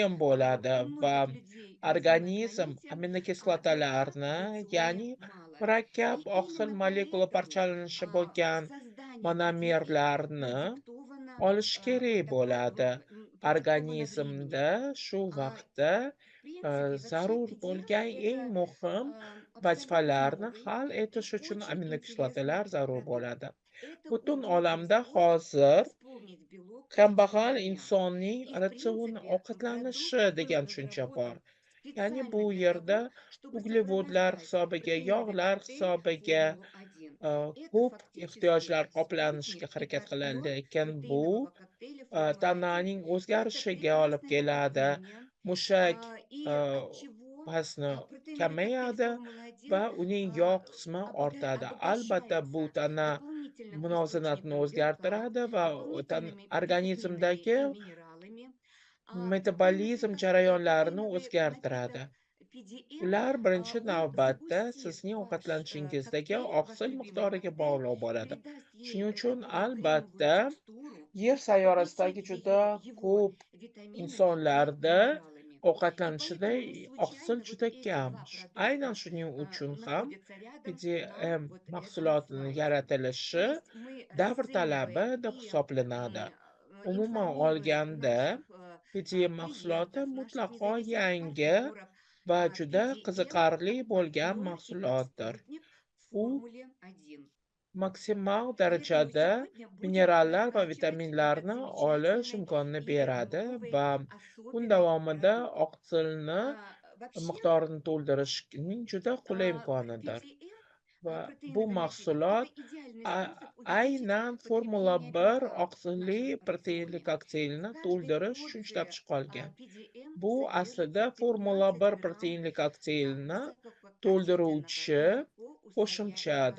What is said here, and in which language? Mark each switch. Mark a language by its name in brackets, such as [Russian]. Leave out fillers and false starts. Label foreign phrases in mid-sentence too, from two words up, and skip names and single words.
[Uzbek] qiyin bo'ladi [Russian] у [Uzbek] va [Russian] многих людей на Земной [Uzbek] organizm [Russian] планете белка [Uzbek] aminokislotalarni, [Russian] в рационе [Uzbek] ya'ni [Russian] мало. [Uzbek] murakkab [Russian] И [Uzbek] oqsil [Russian] именно [Uzbek] molekula [Russian] поэтому [Uzbek] parchalanishi bo'lgan [Russian] создание белка [Uzbek] monomerlarni [Russian] продиктовано [Uzbek] olish kerak [Russian] такой, [Uzbek] bo'ladi. [Russian] продиктовано [Uzbek] Organizmda [Russian] временем. [Uzbek] shu [Russian] А, [Uzbek] vaqtda [Russian] В принципе, вообще [Uzbek] zarur [Russian] педиатр– [Uzbek] bo'lgan eng [Russian] это [Uzbek] muhim [Russian] абсолютно [Uzbek] vazifalarni [Russian] новый [Uzbek] hal [Russian] и [Uzbek] etish uchun [Russian] очень интересный [Uzbek] aminokislotalar zarur [Russian] продукт. [Uzbek] bo'ladi. [Russian] Это [Uzbek] Butun [Russian] удобный [Uzbek] olamda [Russian] способ [Uzbek] hozir [Russian] восполнить белок в [Uzbek] kambag'al [Russian] течение дня. [Uzbek] insonning [Russian] И, в [Uzbek] ratsion [Russian] принципе, [Uzbek] ovqatlanishi [Russian] продукт был [Uzbek] degan tushuncha bor. [Russian] разработан [Uzbek] Ya'ni [Russian] специально [Uzbek] bu [Russian] для [Uzbek] yerda [Russian] того, чтобы [Uzbek] uglevodlar [Russian] сопровождать [Uzbek] hisobiga, [Russian] прямой [Uzbek] yog'lar [Russian] коктейль [Uzbek] hisobiga [Russian] Формулы-1. Это [Uzbek] ko'p [Russian] фактически [Uzbek] ehtiyojlar qoplanishga [Russian] спутник и [Uzbek] harakat qiladi, [Russian] партнер [Uzbek] lekin bu [Russian] протеинового коктейля Формулы-1. [Uzbek] tananing [Russian] Это [Uzbek] o'zgarishiga olib [Russian] прекрасное [Uzbek] keladi. [Russian] дополнение, [Uzbek] Mushak [Russian] и от чего [Uzbek] vazni [Russian] протеиновый коктейль [Uzbek] kamayadi va [Russian] Формулы-1 [Uzbek] uning yog' qismi ortadi. Albatta, bu [Russian] обогащается [Uzbek] tana [Russian] дополнительным [Uzbek] muvozanatini [Russian] источником белка, [Uzbek] o'zgartiradi va [Russian] дополнительными витаминами [Uzbek] organizmdagi [Russian] и минералами. [Uzbek] metabolizm [Russian] Протеиновый коктейль [Uzbek] jarayonlarini [Russian] протеиновый [Uzbek] o'zgartiradi. [Russian] напиток [Uzbek] Ular birinchi [Russian] он [Uzbek] navbatda [Russian] загустит [Uzbek] sizning [Russian] ваш [Uzbek] ovqatlanishingizdagi [Russian] коктейль, ваш [Uzbek] oqsil [Russian] любимый [Uzbek] miqdoriga [Russian] коктейль [Uzbek] bog'liq [Russian] и [Uzbek] bo'ladi. [Russian] даст ей [Uzbek] Shuning uchun [Russian] такую кремовую [Uzbek] albatta [Russian] текстуру, [Uzbek] Yer [Russian] поглотит [Uzbek] sayyorasidagi juda [Russian] ее его [Uzbek] ko'p [Russian] витаминами и [Uzbek] insonlarda [Russian] минералами. И [Uzbek] ovqatlanishida [Russian] поэтому не [Uzbek] oqsil [Russian] случайно вот [Uzbek] juda [Russian] эти [Uzbek] kam. [Russian] два [Uzbek] Aynan [Russian] продукта [Uzbek] shuning uchun ham [Russian] находятся рядом на [Uzbek] PDM [Russian] вот этом [Uzbek] mahsulotining [Russian] слайде. То [Uzbek] yaratilishi [Russian] есть мы [Uzbek] davr talabi [Russian] расцениваем [Uzbek] deb [Russian] и [Uzbek] hisoblanadi. Umuman [Russian] информируем [Uzbek] olganda, [Russian] наших [Uzbek] PDM mahsuloti [Russian] клиентов, наших [Uzbek] mutlaqo [Russian] независимых [Uzbek] yangi [Russian] партнеров. [Uzbek] va juda [Russian] PDM [Uzbek] qiziqarli [Russian] как [Uzbek] bo'lgan [Russian] ноль и как [Uzbek] mahsulotdir. [Russian] спутник в [Uzbek] U [Russian] формуле 1. [Uzbek] maksimal [Russian] Поэтому [Uzbek] darajada [Russian] сегодня будем [Uzbek] minerallar va [Russian] прокачивать этот [Uzbek] vitaminlarni olish [Russian] замечательный [Uzbek] imkonini [Russian] и [Uzbek] beradi [Russian] новый [Uzbek] va kun [Russian] особенный [Uzbek] davomida [Russian] продукт. [Uzbek] oqsilni [Russian] Вообще, [Uzbek] miqdorini to'ldirishning juda qulay imkonidir. [Russian] PTM, [Uzbek] Va bu [Russian] протеиновый оксид, это [Uzbek] mahsulot [Russian] идеальный способ увеличить [Uzbek] aynan Formula [Russian] потребление [Uzbek] 1 [Russian] белка в [Uzbek] oqsilli [Russian] нашем [Uzbek] proteinli [Russian] рационе. В [Uzbek] kokteylni [Russian] каждой [Uzbek] to'ldirish uchun ishlab [Russian] порции [Uzbek] chiqilgan. [Russian] PDM [Uzbek] Bu aslida [Russian] содержится [Uzbek] Formula [Russian] 15 [Uzbek] 1 [Russian] грамм [Uzbek] proteinli kokteylni [Russian] высококачественного [Uzbek] to'ldiruvchi [Russian] и легко усвояемого